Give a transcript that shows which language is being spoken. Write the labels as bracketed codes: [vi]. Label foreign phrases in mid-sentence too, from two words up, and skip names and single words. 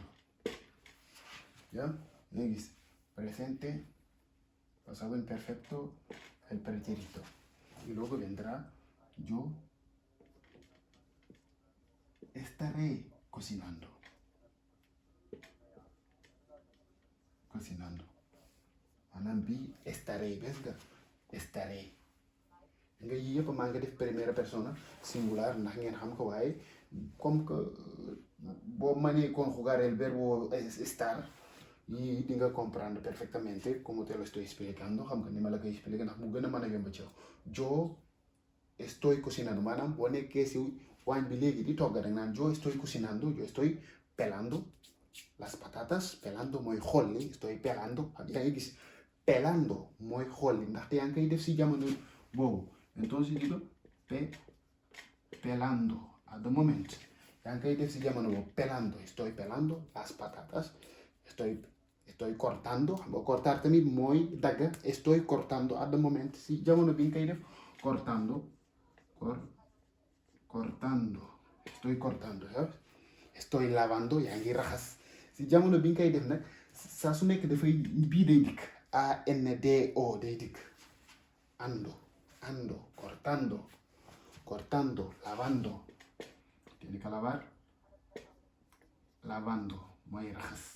[es] ¿Ya? ¿Veis? Presente, pasado imperfecto, el pretérito. Y luego vendrá yo estaré cocinando. [wo] Maanaam bii estaré bés nga estaré nga yii yëpp maa ngi def [fr] première personne [wo] singular ndax ngeen xam ko waaye [fr] comme que [wo] boo mënee [es] conjugar el verbo estar [wo] yii di nga comprendre [es] perfectamente como te lo estoy explicando [wo] xam nga ni ma la koy expliquer ndax mu gën a mën a yomb ci yow. [es] Yo estoy cocinando [wo] maanaam boo nekkee si waañ bi léegi di togg rek naan [es] yo estoy cocinando yo estoy pelando las patatas [wo] pelando mooy xolli [es] estoy pelando [wo] yaa ngi gis pelando mooy xolli ndaxte yaa ngi koy def si jamono boobu [es] entonces digo [wo] pelando [en] at the moment [wo] yaa ngi koy def si jamono boobu [es] pelando estoy pelando las patatas estoy cortando [wo] xam nga cortar tamit mooy dagg [es] estoy cortando [en] at the moment [wo] si jamono bi nga koy def [es] cortando estoy cortando ¿sabes? Estoy lavando [wo] yaa ngi raxas si jamono bi nga koy def nag saa su nekk dafay bii day dikk ANDO day dikk ando [es] cortando lavando tiene que lavar lavando [wo] mooy raxas